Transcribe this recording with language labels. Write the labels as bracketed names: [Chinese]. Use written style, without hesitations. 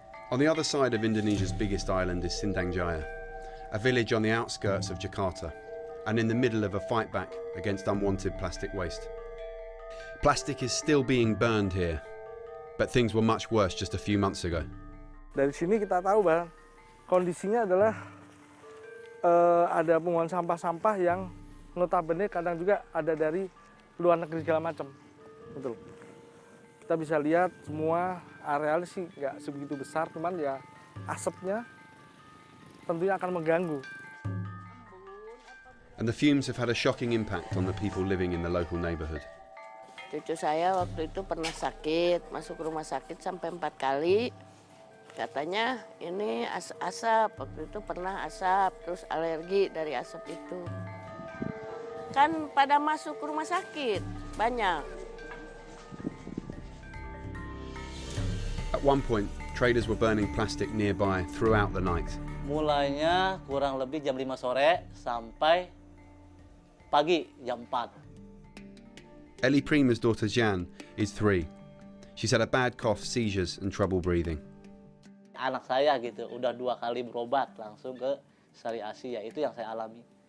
[English] On the other side of Indonesia's biggest island is Sindang Jaya, a village on the outskirts of Jakarta, and in the middle of a fight back against unwanted plastic waste. Plastic is still being burned here, but things were much worse just a few months ago. [Indonesian] Dari sini kita tahu bahwa kondisinya adalah ada pembuangan sampah-sampah yang notabene kadang juga ada dari luar negeri segala macam. Betul. Kita bisa lihat semua arealnya sih nggak sebegitu besar, cuman ya asapnya tentunya akan mengganggu. [English] And the fumes have had a shocking impact on the people living in the local neighborhood. [Indonesian] Cucu saya waktu itu pernah sakit, masuk rumah sakit sampai 4 kali. Katanya ini asap, waktu itu pernah asap, terus alergi dari asap itu. Kan pada masuk rumah sakit, banyak. [English] At one point, traders were burning plastic nearby throughout the night. [Indonesian] Mulainya kurang lebih jam 5 sore sampai pagi jam 4. [English] Ellie Prima's daughter Jan is 3. She's had a bad cough, seizures and trouble breathing. [Indonesian] Anak saya gitu, udah 2 kali berobat langsung ke Sari Asi, ya itu yang saya alami.